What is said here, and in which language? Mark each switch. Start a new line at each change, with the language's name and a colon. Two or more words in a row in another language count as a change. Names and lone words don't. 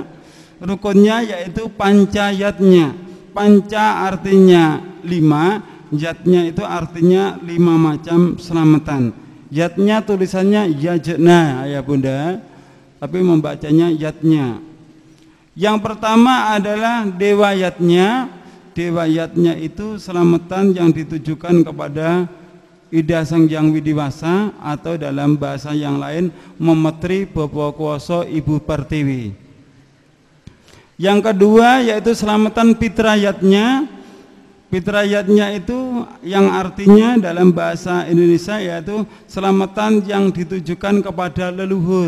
Indonesian: Rukunnya yaitu pancayatnya. Panca artinya 5, yatnya itu artinya 5 macam selamatan. Yatnya tulisannya yajna ayah bunda, tapi membacanya yatnya. Yang pertama adalah dewa yatnya. Dewa yatnya itu selamatan yang ditujukan kepada Ida Sang Hyang Widiwasa, atau dalam bahasa yang lain
Javanese: Memetri Bobo Kuwoso
Indonesian: Ibu Pertiwi. Yang kedua yaitu selamatan Pitrayatnya. Pitrayatnya itu yang artinya dalam bahasa Indonesia yaitu selamatan yang ditujukan kepada leluhur.